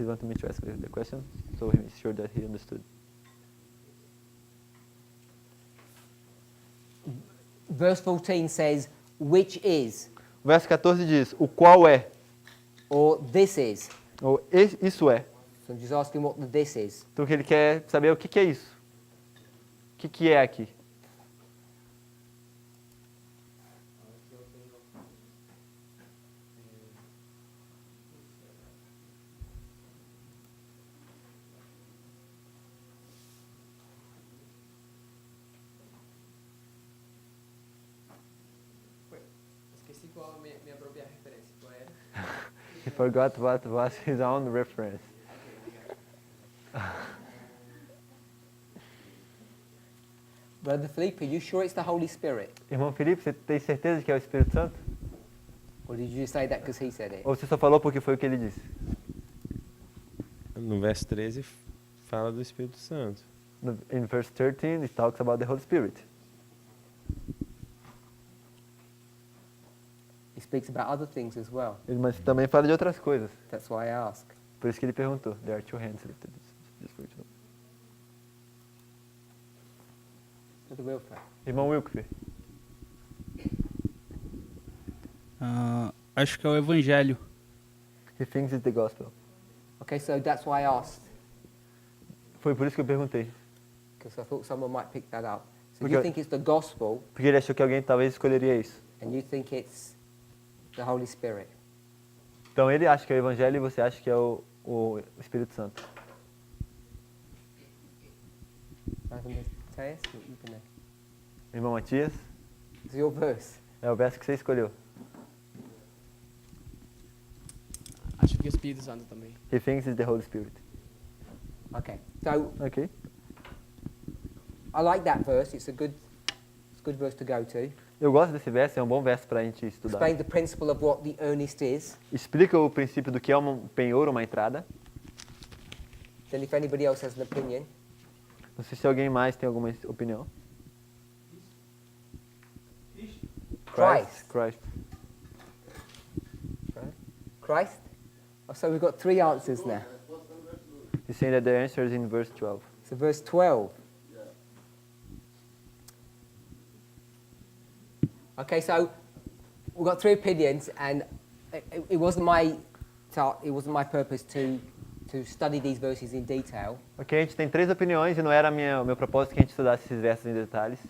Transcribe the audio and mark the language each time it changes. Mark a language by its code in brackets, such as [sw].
[en] He wanted me to ask the question, so he's sure that he understood. Verse 14 says, which is, [pt] O verso 14 diz, o qual é, [en] or this is. [pt] ou isso é. [en] So I'm just asking what the this is. [pt] Então ele quer saber o que é isso. O que é aqui? Esqueci qual a minha própria referência. Qual era? [en] He forgot what was his own reference. Brother Felipe, are you sure it's the Holy Spirit? [pt] Irmão Felipe, você tem certeza de que é o Espírito Santo? [en] Or did you just say that because he said it? [pt] Ou você só falou porque foi o que ele disse? No verso 13 fala do Espírito Santo. [en] In verse 13, it talks about the Holy Spirit. He speaks about other things as well. [pt] Mas também fala de outras coisas. [en] That's why I ask. [pt] Por isso que ele perguntou. [en] There are two hands lifted. Just for you to know. Brother Wilfred. [pt] Irmão Wilkfer. Acho que é o Evangelho. [en] He thinks it's the gospel. Okay, so that's why I asked, [pt] Foi por isso que eu perguntei. [en] because I thought someone might pick that up. So [pt] Porque- [en] you think it's the gospel, [pt] Porque ele achou que alguém talvez escolheria isso. [en] and you think it's the Holy Spirit. [pt] Então ele acha que é o Evangelho e você acha que é o Espírito Santo. [en] Brother Matthias, you can know. [pt] Irmão Matias, [en] It's your verse. [pt] é o verso que você escolheu. Acho que o Espírito Santo também. [en] He thinks it's the Holy Spirit. Okay, so [pt] Ok? [en] I like that verse. It's a good verse to go to. [pt] Eu gosto desse verso, é um bom verso para a gente estudar. [en] Explain the principle of what the earnest is. [pt] Explica o princípio do que é um penhor, uma entrada. [en] Then if anybody else has an opinion, [pt] Não sei se alguém mais tem alguma opinião. [en] Christ. Christ. Christ? Oh, so we've got 3 answers now. He's saying that the answer is in verse 12. So verse 12. Okay, so we've got 3 opinions, and it wasn't my purpose to study these verses in detail. [pt] Ok, a gente tem 3 opiniões e não era o meu propósito que a gente estudasse esses versos em detalhes.